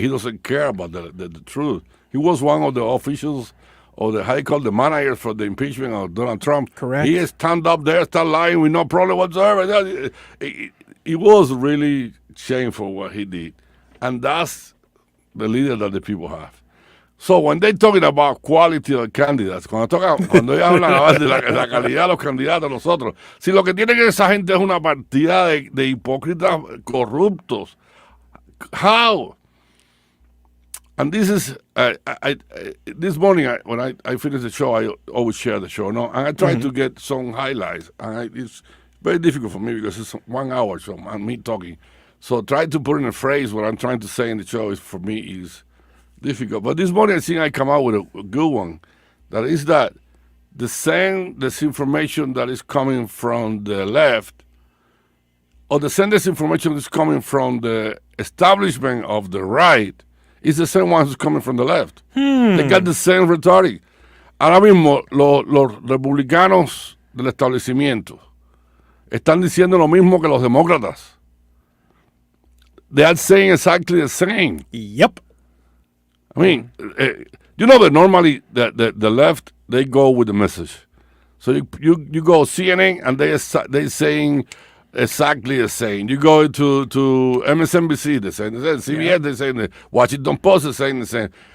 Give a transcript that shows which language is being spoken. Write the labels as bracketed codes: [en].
[en] He doesn't care about the truth. He was one of the officials or the the managers for the impeachment of Donald Trump. Correct. He stand up there, start lying with no problem whatsoever. It was really shameful what he did. And that's the leader that the people have. So when they're talking about quality of candidates, [es] cuando ellos hablan de la calidad de los candidatos, nosotros, si lo que tienen esa gente es una partida de hipócritas corruptos, how? [en] And this is, this morning when I finish the show, I always share the show, no? And I try to get some highlights. And it's very difficult for me because it's 1 hour, so and me talking. So try to put in a phrase what I'm trying to say in the show for me is difficult. But this morning I think I come out with a good one. That is that the same disinformation that is coming from the left, or the same disinformation that is coming from the establishment of the right, is the same one who's coming from the left. They got the same rhetoric. [es] Ahora mismo los republicanos del establecimiento están diciendo lo mismo que los demócratas. [en] They are saying exactly the same. Yep. I mean, you know that normally the left, they go with the message. So you go CNN and they saying exactly the same. You go to MSNBC, they're saying the same. CBS, they're saying the Washington Post is saying the same.